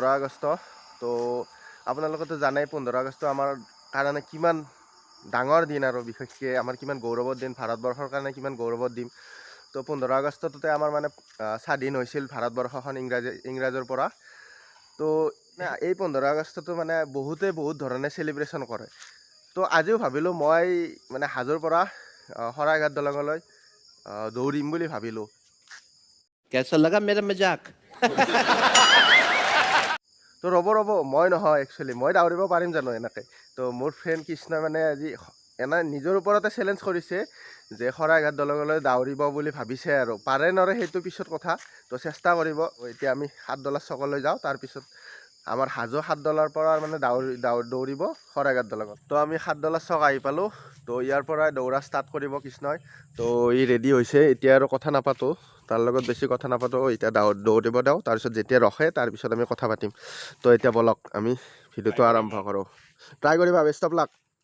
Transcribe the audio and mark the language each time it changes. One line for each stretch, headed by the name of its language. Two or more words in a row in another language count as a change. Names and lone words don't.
Assamese: আগষ্ট তো আপোনালোকে জানাই 15 আগষ্ট আমাৰ কাৰণে কিমান ডাঙৰ দিন আৰু বিশেষকৈ আমাৰ কিমান গৌৰৱৰ দিন ভাৰতবৰ্ষৰ কাৰণে কিমান গৌৰৱৰ দিন তো 15 আগষ্টতে আমাৰ মানে স্বাধীন হৈছিল ভাৰতবৰ্ষখন ইংৰাজৰ পৰা তো এই 15 আগষ্টটো মানে বহুত ধৰণে সেলিব্ৰেশন কৰে তো আজিও ভাবিলো মই মানে হাজোৰ পৰা শৰাইঘাট দলঙলৈ দৌৰিম বুলি ভাবিলো
Hindi: कैसा लगा मेरा मजाक
Assamese: তো ৰ'ব মই নহয় একচুৱেলি মই দৌৰিব পাৰিম জানো এনেকৈ তো মোৰ ফ্ৰেণ্ড কৃষ্ণ মানে আজি এনে নিজৰ ওপৰতে চেলেঞ্জ কৰিছে যে শৰাইঘাট দলঙলৈ দৌৰিব বুলি ভাবিছে আৰু পাৰে নৰে সেইটো পিছত কথা তো চেষ্টা কৰিব এতিয়া আমি সাতদলা চকলৈ যাওঁ তাৰপিছত আমাৰ হাজো সাতদলাৰ পৰা মানে দৌৰিব শৰাইঘাট দলঙত তো আমি সাতদলা চক আহি পালোঁ তো ইয়াৰ পৰা দৌৰা ষ্টাৰ্ট কৰিব কৃষ্ণই তো ই ৰেডি হৈছে এতিয়া আৰু কথা নাপাতো তাৰ লগত বেছি কথা নাপাতো এতিয়া দৌৰিব দিওঁ তাৰপিছত যেতিয়া ৰখে তাৰপিছত আমি কথা পাতিম তো এতিয়া বলক আমি ভিডিঅ'টো আৰম্ভ কৰোঁ ট্ৰাই কৰিবা
English: best of luck